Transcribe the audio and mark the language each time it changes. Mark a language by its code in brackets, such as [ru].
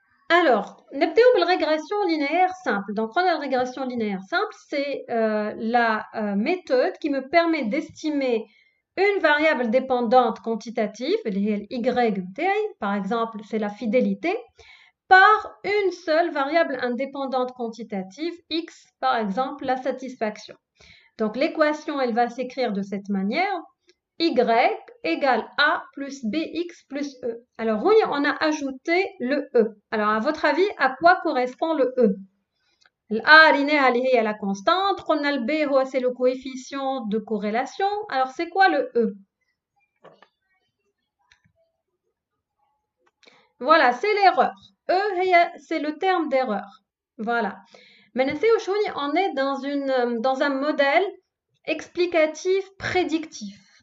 [fr] Alors, la régression linéaire simple. Donc, on a la régression linéaire simple, c'est la méthode qui me permet d'estimer une variable dépendante quantitative, y, par exemple, c'est la fidélité, par une seule variable indépendante quantitative, x, par exemple, la satisfaction. Donc, l'équation, elle va s'écrire de cette manière, y égale a plus bx plus e. Alors, on a ajouté le e. Alors, à votre avis, à quoi correspond le e? [ar] الA لقيناها اللي هي [fr] la constante. [ar] قلنا [fr] le B [ar] هو [fr] c'est le coefficient de corrélation. Alors c'est quoi le E? Voilà, c'est l'erreur. E c'est le terme d'erreur. Voilà. Mais on est dans un modèle explicatif prédictif.